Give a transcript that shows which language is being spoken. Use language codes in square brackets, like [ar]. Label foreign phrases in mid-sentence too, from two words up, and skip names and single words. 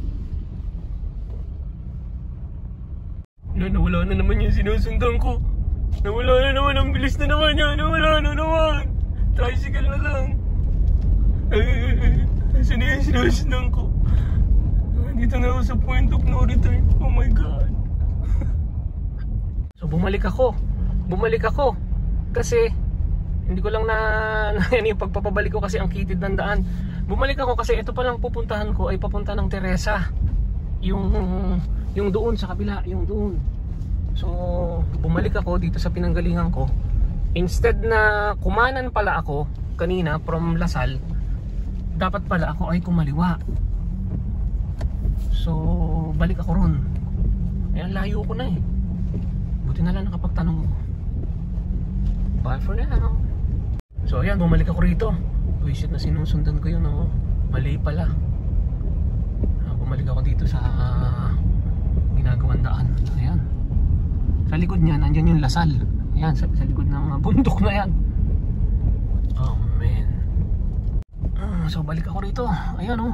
[tl] Nawala na naman yung sinusundan ko. Nawala na naman, ang bilis na naman yan. Nawala na naman. Tricycle na lang. Saan na yung sinusundan ko? Dito na ako sa [en] point of no return. Oh my God. [tl] So bumalik ako kasi hindi ko lang na yan yung pagpapabalik ko kasi ang kitid ng daan. Bumalik ako kasi ito palang pupuntahan ko ay papunta ng Teresa. Yung doon sa kabila, yung doon. So, bumalik ako dito sa pinanggalingan ko. Instead na kumanan pala ako kanina from Lasal, dapat pala ako ay kumaliwa. So, balik ako ron. Ayan, layo ko na eh. Buti na lang nakapagtanong ko. [en] Bye for now. [tl] So, ayan, bumalik ako rito. Uy, shit, na sinusundan ko yun, oh. Mali pala. Bumalik ako dito sa ginagawang daan. Ayan. Sa likod niya, nandyan yung Lasal. Ayan, sa likod ng bundok na yan. [en] Oh, man. [tl] So, balik ako rito. Ayan, oh.